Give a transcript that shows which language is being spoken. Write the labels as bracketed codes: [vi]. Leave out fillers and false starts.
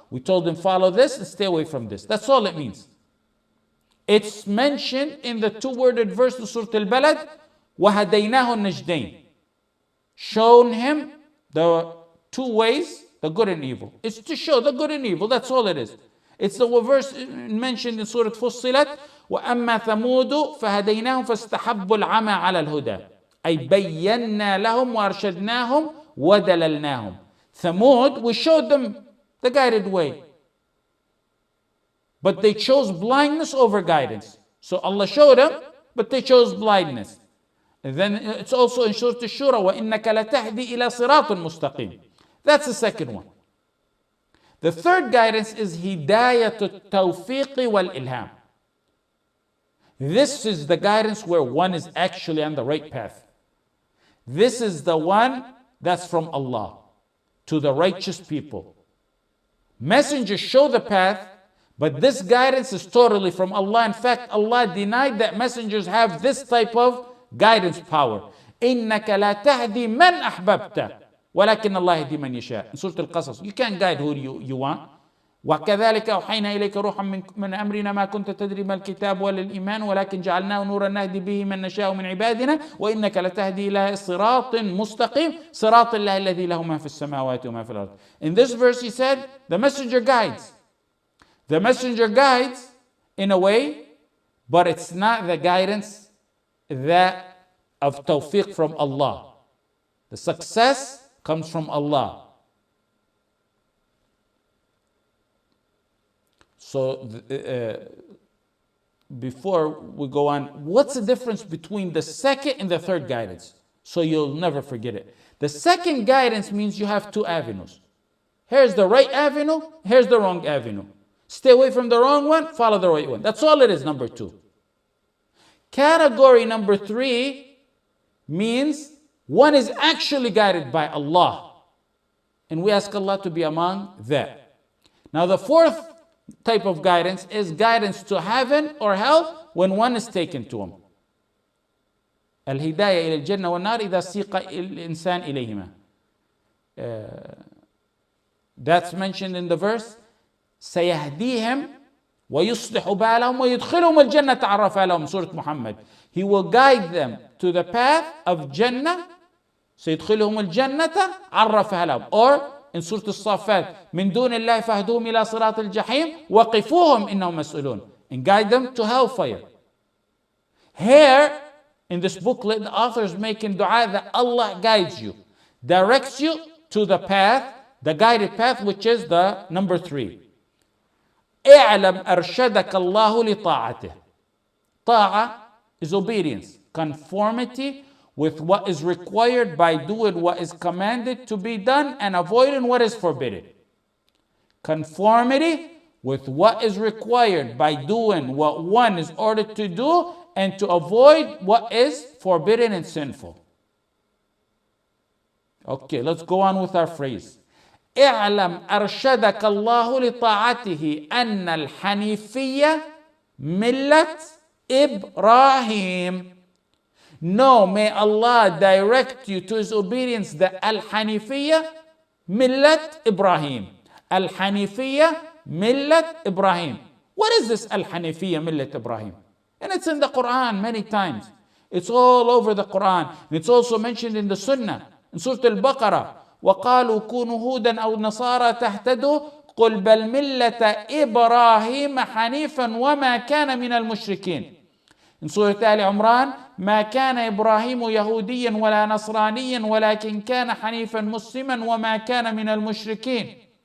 [en] We told him follow this and stay away from this. That's all it means. It's mentioned in the two-worded verse of Surah Al-Balad, [ar] وَهَدَيْنَاهُ النَّجْدَيْنِ. [en] Shown him the two ways, the good and evil. It's to show the good and evil, that's all it is. It's the verse mentioned in Surah Fussilat, [ar] وَأَمَّا ثَمُودُ فَهَدَيْنَاهُمْ فَاسْتَحَبُّوا الْعَمَى عَلَى الْهُدَى أي بَيَّنَّا لَهُمْ وَأَرْشَدْنَاهُمْ وَدَلَلْنَاهُم. [en] Thamud, we showed them the guided way. But they chose blindness over guidance. So Allah showed them, but they chose blindness. And then it's also in Surah Ash-Shura, [ar] وَإِنَّكَ لَتَهْدِي إِلَى صِرَاطٍ مُسْتَقِيمٍ. [en] That's the second one. The third guidance is [ar] هِدَايَةُ التَّوْفِيقِ وَالْإِلْهَامِ. [en] This is the guidance where one is actually on the right path. This is the one that's from Allah to the righteous people. Messengers show the path, but this guidance is totally from Allah. In fact, Allah denied that messengers have this type of guidance power. [ar] إِنَّكَ لَا تَهْدِي مَنْ أَحْبَبْتَ وَلَكِنَّ اللَّهَ يَهْدِي مَنْ يَشَاءُ. [en] In Surah Al-Qasas, you can't guide who you want. [ar] وكذلك أوحينا إليك روحا من أمرنا ما كنت تدري ما الكتاب ولا الإيمان ولكن جعلناه نورا نهدي به من نشاء من عبادنا وإنك لتهدي إلى صراط مستقيم صراط الله الذي له ما في السماوات وما في الأرض. [en] In this verse he said the messenger guides. The messenger guides in a way, but it's not the guidance that of tawfiq from Allah. The success comes from Allah. So before we go on, what's the difference between the second and the third guidance? So you'll never forget it. The second guidance means you have two avenues. Here's the right avenue, here's the wrong avenue. Stay away from the wrong one, follow the right one. That's all it is, number two. Category number three means one is actually guided by Allah. And we ask Allah to be among that. Now the fourth type of guidance is guidance to heaven or hell when one is taken to him. [ar] الهداية إلى الجنة والنار إذا سيق الإنسان إليهما. [en] That's mentioned in the verse. [ar] سيهديهم ويصلح بالهم ويدخلهم الجنة عرفها لهم. [en] Surah Muhammad. He will guide them to the path of Jannah. [ar] سيدخلهم الجنة عرفها لهم. [en] Or in Surah Al-Saffat, [ar] من دون الله فاهدوهم إلى صراط الجحيم وقفوهم إنهم مسؤولون. [en] And guide them to hellfire. Here, in this booklet, the author is making dua that Allah guides you, directs you to the path, the guided path, which is the number three. [ar] اعلم أرشدك الله لطاعته. [en] طاعة is obedience, conformity with what is required by doing what is commanded to be done and avoiding what is forbidden. Conformity with what is required by doing what one is ordered to do and to avoid what is forbidden and sinful. Okay, let's go on with our phrase. [ar] اعلم أرشدك الله لطاعته أن الحنيفية milet إبراهيم. [en] No, may Allah direct you to His obedience, the Al-Hanafiyyah, milet Ibrahim. Al-Hanafiyyah, milet Ibrahim. What is this Al-Hanafiyyah, milet Ibrahim? And it's in the Quran many times. It's all over the Quran. And it's also mentioned in the Sunnah. In Surah Al-Baqarah, [ar] وَقَالُوا كُونُوا هُودًا أَوْ نَصَارَى تَهْتَدُوا قُلْ بَلْ مِلَّةَ إِبْرَاهِيمَ حَنِيفًا وَمَا كَانَ مِنَ الْمُشْرِكِينَ. [en] In Surah Al-Imran, [ar] ما كان إبراهيم يهوديا ولا نصرانيا ولكن كان حنيفا مسلما وما كان من المشركين.